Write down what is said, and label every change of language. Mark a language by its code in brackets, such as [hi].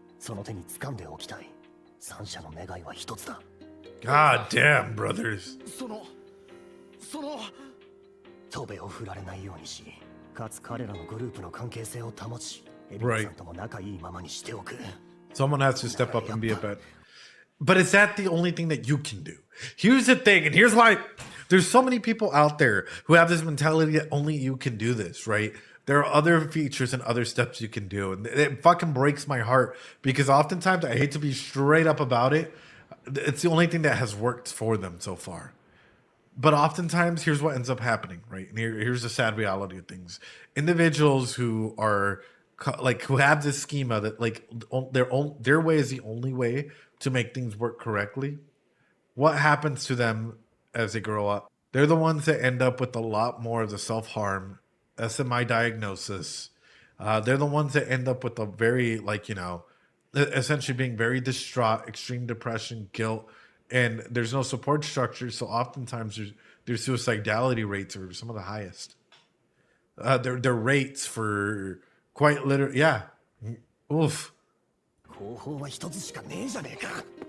[ja] その手に掴んでおきたい。三者の願いは一つだ。 [en] God damn, brothers. [ja] その飛べを振られないようにし、かつ彼らのグループの関係性を保ち、エビナさんとも仲いいままにしておく。 [en] Someone has to step up and be a bet. But is that the only thing that you can do? Here's the thing, and here's why there's so many people out there who have this mentality that only you can do this, right? there are other features and other steps you can do. And it fucking breaks my heart because oftentimes I hate to be straight up about it. It's the only thing that has worked for them so far. But oftentimes, here's what ends up happening, right? And here's the sad reality of things. Individuals who are like who have this schema that like their way is the only way to make things work correctly. What happens to them as they grow up? They're the ones that end up with a lot more of the self-harm, SMI diagnosis. They're the ones that end up with a very, like, you know, essentially being very distraught, extreme depression, guilt, and there's no support structure. So oftentimes their suicidality rates are some of the highest. Their rates for quite literally, yeah. Oof. [ja] 方法は一つしかねえじゃねえか。